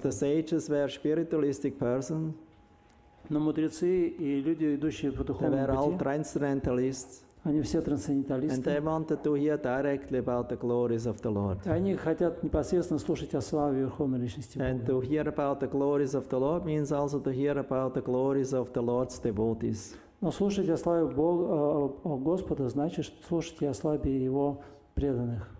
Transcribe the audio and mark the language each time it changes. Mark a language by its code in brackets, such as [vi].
[en] the sages were spiritualistic persons. [ru] Но мудрецы и люди, идущие по [en] They [ru] духовному [en] were all [ru] пути, [en] transcendentalists. [ru] они все [en] And [ru] трансценденталисты. [en] they wanted to hear directly about the glories of the Lord. [ru] Они хотят непосредственно слушать о славе Верховной Личности [en] And [ru] Бога. [en] to hear about the glories of the Lord means also to hear about the glories of the Lord's devotees. [ru] Но слушать о славе Бога, Господа, значит слушать и о славе Его преданных,